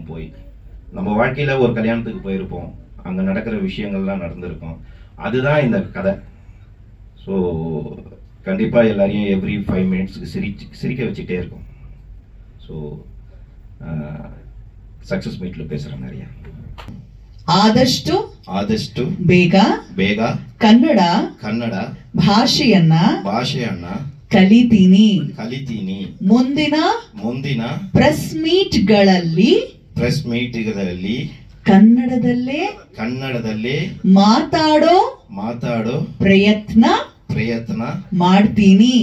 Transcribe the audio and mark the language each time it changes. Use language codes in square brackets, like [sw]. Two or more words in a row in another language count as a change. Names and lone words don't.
[ta] போய் நம்ம வாழ்க்கையில் ஒரு கல்யாணத்துக்கு போயிருப்போம், அங்கே நடக்கிற விஷயங்கள்லாம் நடந்திருக்கும், அதுதான் இந்த கதை. ஸோ கண்டிப்பாக எல்லாரையும் [en] every 5 minutes [ta] சிரிக்க வச்சுட்டே இருக்கும். ஸோ [en] success meet [ta] பேசுகிறேன் நிறைய. [kn] ಆದಷ್ಟು ಬೇಗ ಕನ್ನಡ ಭಾಷೆಯನ್ನ ಕಲಿತೀನಿ. ಮುಂದಿನ [en] press meets [kn] ಕನ್ನಡದಲ್ಲೇ ಮಾತಾಡೋ ಪ್ರಯತ್ನ ಮಾಡ್ತೀನಿ.